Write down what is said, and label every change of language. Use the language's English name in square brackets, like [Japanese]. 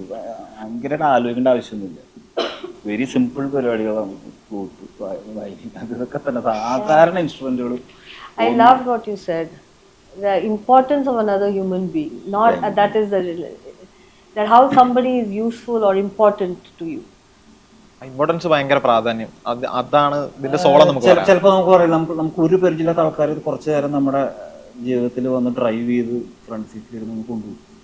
[Malayalam] ഭയങ്കരമായിട്ട് ആലോചിക്കേണ്ട ആവശ്യമൊന്നുമില്ല. വെരി സിമ്പിൾ പരിപാടികളാണ്. ഫ്ലൂട്ട്, വയലിൻ, അതൊക്കെ തന്നെ സാധാരണ ഇൻസ്ട്രുമെന്റുകൾ. [English] I loved what you said. The importance of another human being, not that is that how somebody is useful or important to you. [Malayalam] Importance ഭയങ്കര പ്രാധാന്യം, അതാണ് ഇതിന്റെ സോളം. ചിലപ്പോൾ നമുക്ക് പറയാം, നമുക്ക് ഒരു പരിചയമില്ലാത്ത ആൾക്കാർ കുറച്ചു നേരം നമ്മുടെ ജീവിതത്തിൽ വന്ന് ഡ്രൈവ് ചെയ്ത് ഫ്രണ്ട് സീറ്റിൽ നമുക്ക് കൊണ്ടുപോകും.